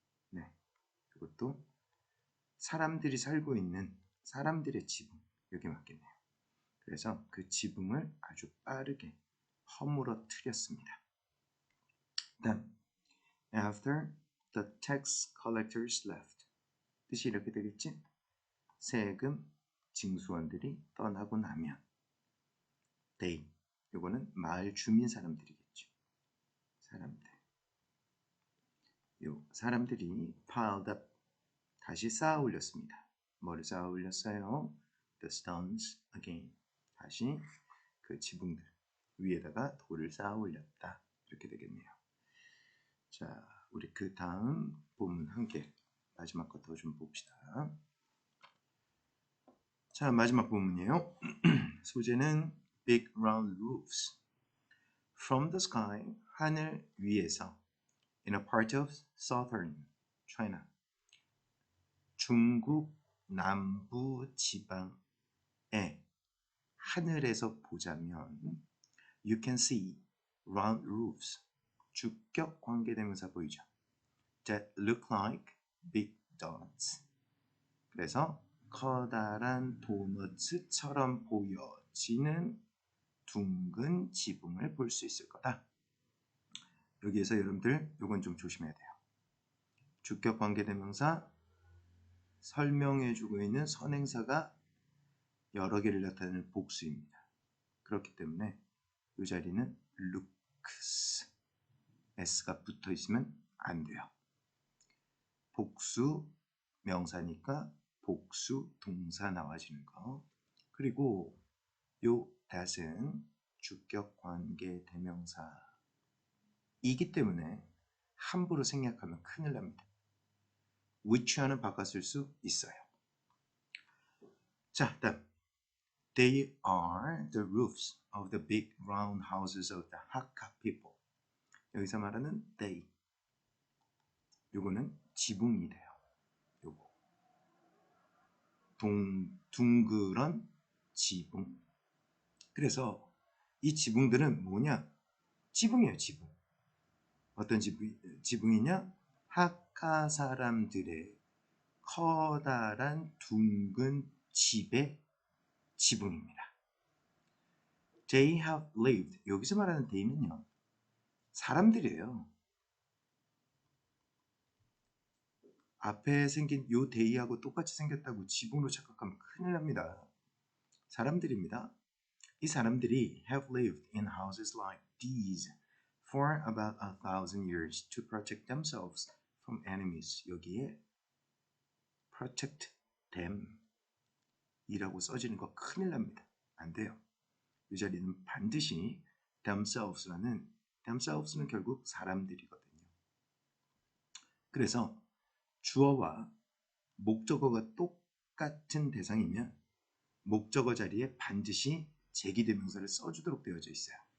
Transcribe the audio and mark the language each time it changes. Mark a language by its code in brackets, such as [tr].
[ko] 네, 이것도 사람들이 살고 있는 사람들의 지붕 여기 맞겠네요. 그래서 그 지붕을 아주 빠르게 허물어뜨렸습니다. 다음 [en] After the tax collectors left [ko] 뜻이 이렇게 되겠지? 세금 징수원들이 떠나고 나면 they 요거는 마을 주민 사람들이겠죠. 사람들이 [en] piled up [ko] 다시 쌓아 올렸습니다. 뭐를 쌓아 올렸어요? [en] The stones again [ko] 다시 그 지붕들 위에다가 돌을 쌓아 올렸다 이렇게 되겠네요. 자, 우리 그 다음 본문 한 개 마지막 거 더 좀 봅시다. 자, 마지막 본문이에요. 소재는 [en] big round roofs from the sky [ko] 하늘 위에서 [en] in a part of southern China [ko] 중국 남부 지방에 하늘에서 보자면 [en] you can see round roofs. [ko] 주격 관계대명사 보이죠? [en] That look like big donuts. [ko] 그래서 커다란 도너츠처럼 보여지는 둥근 지붕을 볼 수 있을 거다. 여기에서 여러분들 요건 좀 조심해야 돼요. 주격 관계대명사 설명해주고 있는 선행사가 여러 개를 나타내는 복수입니다. 그렇기 때문에 이 자리는 looks s가 붙어 있으면 안 돼요. 복수 명사니까 복수 동사 나와지는 거. 그리고 요 that은 주격 관계 대명사이기 때문에 함부로 생략하면 큰일 납니다. which와는 바꿔 쓸 수 있어요. 자, 다음 [en] They are the roofs of the big round houses of the Hakka people. [ko] 여기서 말하는 they. 요거는 지붕이 돼요. 요거. 둥그런 지붕. 그래서 이 지붕들은 뭐냐? 지붕이에요, 지붕. 어떤 지붕이냐? 하카 사람들의 커다란 둥근 집의 지붕입니다. They have lived. 여기서 말하는 they는요. 사람들이에요. 앞에 생긴 요 they하고 똑같이 생겼다고 지붕으로 착각하면 큰일 납니다. 사람들입니다. 이 사람들이 [en] have lived in houses like these for about 1,000 years to protect themselves from enemies. [ko] 여기에 [en] protect them [ko] 이라고 써지는 거 큰일 납니다. 안 돼요. 이 자리는 반드시 themselves는 결국 사람들이거든요. 그래서 주어와 목적어가 똑같은 대상이면 목적어 자리에 반드시 제기대명사를 써주도록 되어져 있어요.